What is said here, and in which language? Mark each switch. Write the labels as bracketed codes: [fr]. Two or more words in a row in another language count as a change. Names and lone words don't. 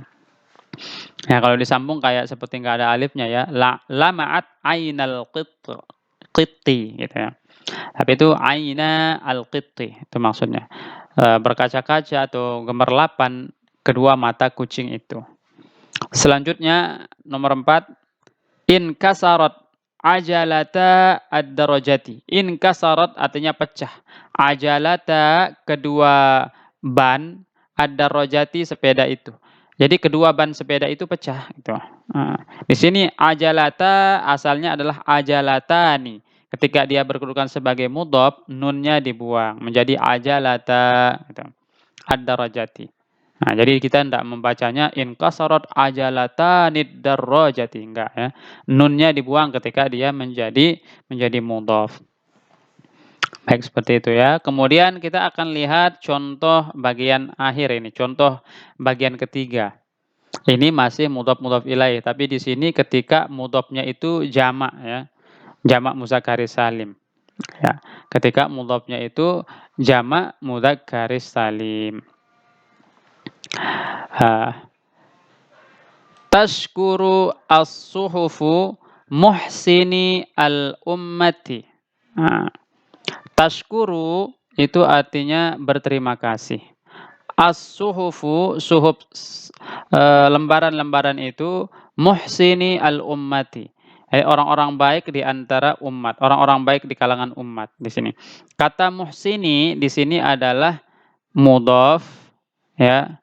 [id] Ya, kalau disambung kayak seperti nggak ada alifnya ya, [ar] لمعت عينا القط [id] gitu ya. Tapi itu [ar] عينا القط, [id] itu maksudnya. Berkaca-kaca atau gemerlapan kedua mata kucing itu. Selanjutnya nomor 4, [ar] انكسرت عجلتا الدراجة. [id] In kasarat artinya pecah. Ajalata kedua ban ad-darajati sepeda itu. Jadi kedua ban sepeda itu pecah gitu. Di sini ajalata asalnya adalah ajalatani. Ketika dia berkedudukan sebagai mudhaf, nunnya dibuang menjadi ajalata gitu. Ad-darajati. Nah, jadi kita tidak membacanya [ar] انكسرت عجلتان الدراجة, [id] enggak ya. Nunnya dibuang ketika dia menjadi mudhaf. Baik, seperti itu ya. Kemudian kita akan lihat contoh bagian akhir ini, contoh bagian ketiga. Ini masih mudhaf ilaih, tapi di sini ketika mudhafnya itu jamak ya. Jamak mudzakkar salim. Ya, ketika mudhafnya itu jamak mudzakkar salim. [ar] تشكر الصحف محسني الأمة. [id] Tashkuru itu artinya berterima kasih. As-suhufu, suhuf, lembaran-lembaran itu [ar] محسني الأمة. [id] Orang-orang baik di antara umat, orang-orang baik di kalangan umat di sini. Kata muhsini di sini adalah mudhaf ya.